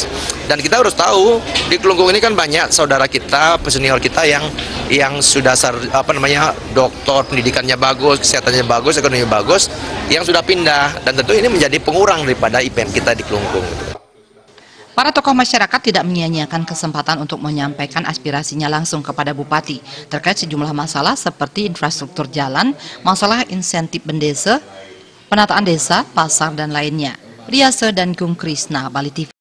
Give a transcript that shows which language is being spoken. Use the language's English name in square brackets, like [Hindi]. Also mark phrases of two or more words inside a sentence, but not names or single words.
[Indonesian] Dan kita harus tahu di Klungkung ini kan banyak saudara kita, senior kita yang sudah doktor, pendidikannya bagus, kesehatannya bagus, ekonominya bagus, yang sudah pindah, dan tentu ini menjadi pengurang daripada IPM kita di Klungkung. Para tokoh masyarakat tidak menyia-nyiakan kesempatan untuk menyampaikan aspirasinya langsung kepada Bupati terkait sejumlah masalah seperti infrastruktur jalan, masalah insentif bendesa, penataan desa, pasar, dan lainnya. Riase dan Gung Krisna, Bali TV.